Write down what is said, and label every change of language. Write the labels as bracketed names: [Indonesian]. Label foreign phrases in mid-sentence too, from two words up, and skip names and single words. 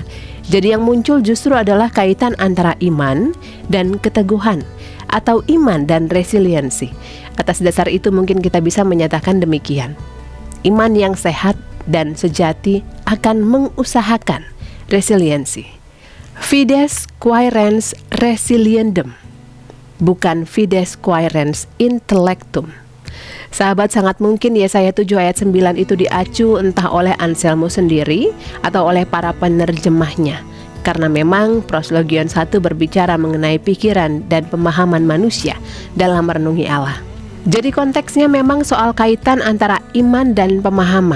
[Indonesian] Jadi yang muncul justru adalah kaitan antara iman dan keteguhan, atau iman dan resiliensi. Atas dasar itu mungkin kita bisa menyatakan demikian: iman yang sehat dan sejati akan mengusahakan resiliensi. [Latin] Fides quaerens resiliendum, bukan fides quaerens intellectum. [Indonesian] Sahabat, sangat mungkin Yesaya 7 ayat 9 itu diacu entah oleh Anselmus sendiri atau oleh para penerjemahnya, karena memang Proslogion 1 berbicara mengenai pikiran dan pemahaman manusia dalam merenungi Allah. Jadi konteksnya memang soal kaitan antara iman dan pemahaman.